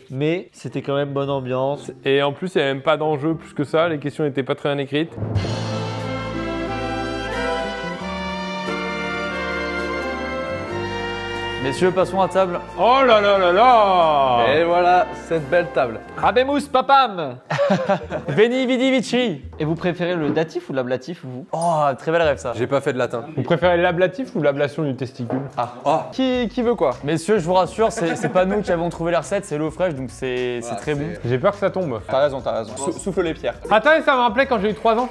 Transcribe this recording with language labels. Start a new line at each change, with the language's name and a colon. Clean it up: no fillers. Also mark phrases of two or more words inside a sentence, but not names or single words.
French: Mais c'était quand même bonne ambiance. Et en plus, il n'y a même pas d'enjeu plus que ça. Les questions n'étaient pas très bien écrites. Messieurs, passons à table. Oh là là là là! Et voilà cette belle table.
Latin: Abemous papam. Veni, vidi, vici.
French: Et vous préférez le datif ou l'ablatif, vous? Oh, très belle rêve ça. J'ai pas fait de latin. Vous préférez l'ablatif ou l'ablation du testicule? Qui veut quoi? Messieurs, je vous rassure, c'est pas nous qui avons trouvé la recette, c'est l'eau fraîche, donc c'est très bon. J'ai peur que ça tombe. T'as raison. Souffle les pierres. Attends, ça me rappelait quand j'ai eu 3 ans.